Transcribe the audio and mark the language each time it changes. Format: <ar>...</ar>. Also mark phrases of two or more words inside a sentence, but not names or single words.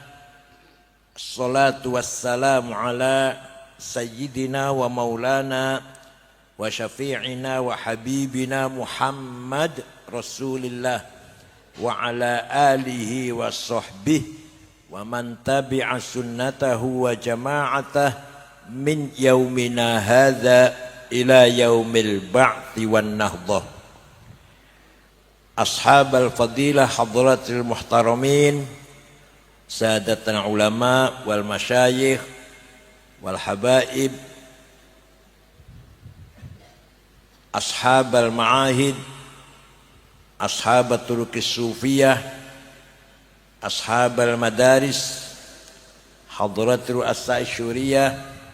<ar>والصلاة والسلام على سيدنا ومولانا وشفيعنا وحبيبنا محمد رسول الله وعلى آله وصحبه ومن تبع سنته وجماعته من يومنا هذا إلى يوم البعث والنهضة. أصحاب الفضيلة حضرات المحترمين، سادة العلماء والمشايخ والحبائب، أصحاب المعاهد، أصحاب الطرق الصوفية، أصحاب المدارس، حضرة الساعي شورية,</ar>